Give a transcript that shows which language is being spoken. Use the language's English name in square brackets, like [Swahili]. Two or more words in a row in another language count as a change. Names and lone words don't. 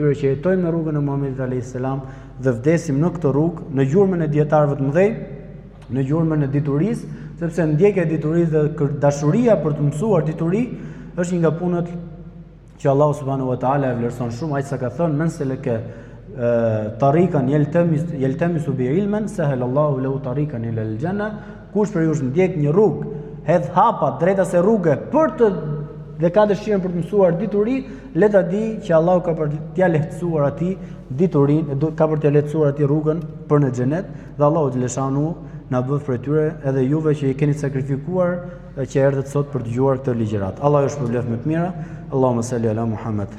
[Albanian] tyre që jetojmë në rrugën e Muhamedit [Arabic] عليه السلام [Albanian] dhe vdesim në këtë rrugë, në gjurmën e dietarëve të mëdhenj, në gjurmën e diturisë, sepse ndjekja e diturisë dhe dashuria për të mësuar dituri është një nga punët që Allahu [Arabic] سبحانه وتعالى [Albanian] e vlerëson shumë, aq sa ka thënë [Arabic] من سلك طريقا يلتمس بعلم سهل الله له طريقا إلى الجنة, [Albanian] kush për ju ndjek një rrugë, hedh hapa drejta se rrugë për të dhe ka dëshirën për të mësuar dituri, le ta di që Allahu ka për t'ia lehtësuar atij diturinë, ka për t'ia lehtësuar atij rrugën për në xhenet, dhe Allahu xhaleshanu na bëf për tyre edhe juve që i keni sakrifikuar që erdhët sot për të dëgjuar këtë ligjërat. Allah ju shpërblet me të mira. [Arabic] اللهم صل على محمد.